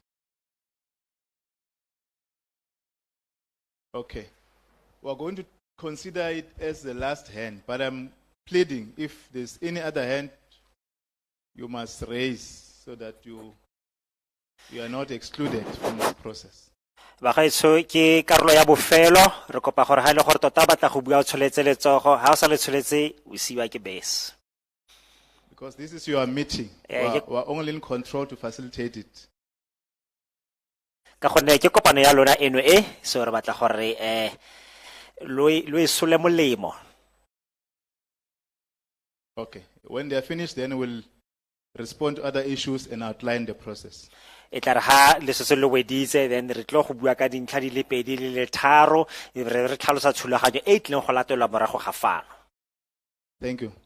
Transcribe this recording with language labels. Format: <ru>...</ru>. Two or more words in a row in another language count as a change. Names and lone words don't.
<en>Okay, we're going to consider it as the last hand, but I'm pleading if there's any other hand, you must raise so that you are not excluded from this process.</en> <tn>Bagaetsho ke karolo ya bofelo re kopa gore ha ile gore tota batla go bua o tsholetse letsogo ha o sa le tsholetse o siwa ke bese.</tn> <en>Because this is your meeting. We're only in control to facilitate it.</en> <tn>Ka gonne ke kopano ya lona eno so re batla gore lo isole molemo.</tn> <en>Okay, when they are finished then we'll respond to other issues and outline the process.</en> <tn>Etla re ha le se le weditse then re tlo go bua ka dintlha di le pedi le le tharo re tlhalosa tshulaganyo e tleng go latelwa morago ga fano.</tn> <en>Thank you.</en>